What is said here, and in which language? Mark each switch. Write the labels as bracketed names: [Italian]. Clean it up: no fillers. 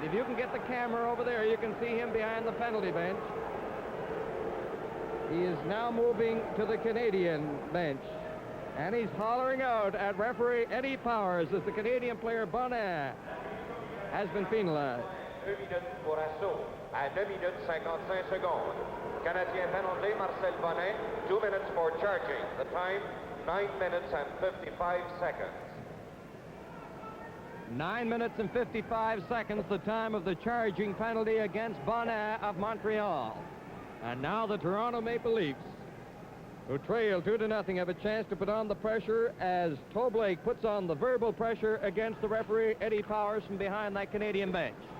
[English] If you can get the camera over there, you can see him behind the penalty bench. He is now moving to the Canadian bench. And he's hollering out at referee Eddie Powers as the Canadian player Bonin has been penalized. [French] 2 minutes pour assaut à 2 minutes 55 secondes. [English] Canadien penalty, Marcel Bonin, 2 minutes for charging. The time, 9 minutes and 55 seconds. 9 minutes and 55 seconds, the time of the charging penalty against Bonin of Montreal. And now the Toronto Maple Leafs, who trail 2-0, have a chance to put on the pressure as Toe Blake puts on the verbal pressure against the referee Eddie Powers from behind that Canadian bench.